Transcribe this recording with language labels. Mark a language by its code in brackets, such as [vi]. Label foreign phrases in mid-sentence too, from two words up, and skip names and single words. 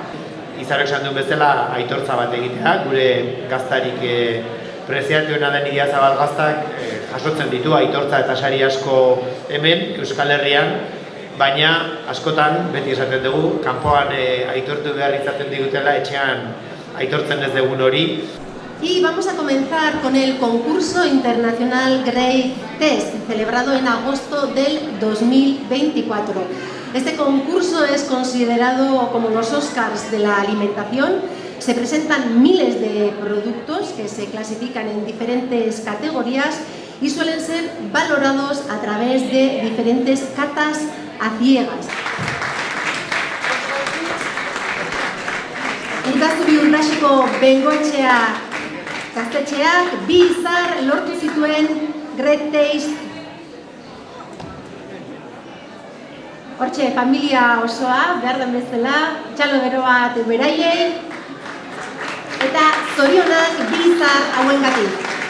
[eu] Izarrek esan duen bezala aitortza bat egitea, gure gaztarik preziatuena den Idiazabal gaztak jasotzen ditu aitortza eta sari asko hemen, Euskal Herrian, baina askotan, beti esaten dugu, kanpoan aitortu behar izaten digutela, etxean aitortzen ez dugun hori. [es] Y vamos a comenzar con el concurso internacional Great Taste, celebrado en agosto del 2024. Este concurso es considerado como los Oscars de la alimentación. Se presentan miles de productos que se clasifican en diferentes categorías y suelen ser valorados a través de diferentes catas a ciegas. [eu] Urdazubi Urdasiko Bengoetxea gaztetxeak 2 izar lortu zituen Great Taste. Hortxe, familia osoa, behar den bezala, txalo bero bat beraiei, eta zorionak 2 izar hauengatik.